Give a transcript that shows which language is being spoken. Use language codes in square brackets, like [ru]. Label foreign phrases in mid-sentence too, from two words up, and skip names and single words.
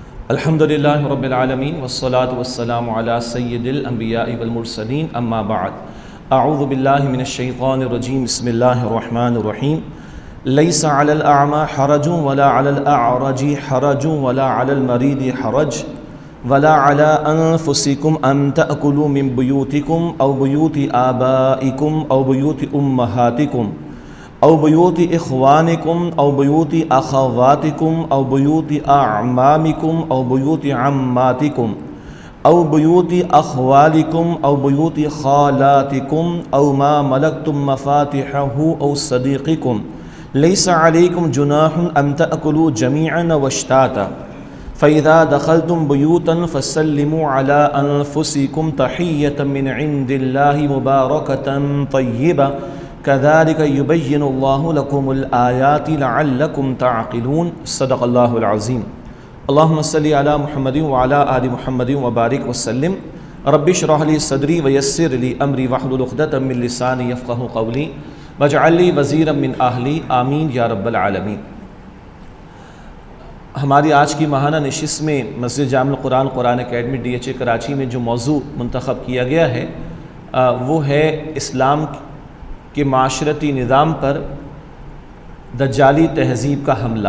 [ar] الحمد لله رب العالمين والصلاة والسلام على سيد الأنبياء والمرسلين أما بعد. أعوذ بالله من الشيطان الرجيم بسم الله الرحمن الرحيم. ليس على الأعمى حرج ولا على الأعرج حرج ولا على المريض حرج ولا على أنفسكم أن تأكلوا من بيوتكم أو بيوت آبائكم أو بيوت أمهاتكم أو بيوت إخوانكم أو بيوت أخواتكم أو بيوت أعمامكم أو بيوت عماتكم أو بيوت أخوالكم أو بيوت خالاتكم أو ما ملكتم مفاتحه أو صديقكم ليس عليكم جناح أن تأكلوا جميعا أو أشتاتا فإذا دخلتم بيوتا فسلموا على أنفسكم تحية من عند الله مباركة طيبة كذلك يبين الله لكم الآيات لعلكم تعقلون. صدق الله العظيم. اللهم صل على محمد وعلى آل محمد وبارك وسلم. رب اشرح لي صدري ويسر لي أمري واحلل عقدة من لساني يفقهوا قولي واجعل لي وزيرا من أهلي آمين يا رب العالمين. [ur] ہماری آج کی ماہانہ نشست میں مسجد جامع القرآن قرآن اکیڈمی DHA کراچی میں جو موضوع منتخب کیا گیا ہے وہ ہے اسلام کے معاشرتی نظام پر دجالی تہذیب کا حملہ.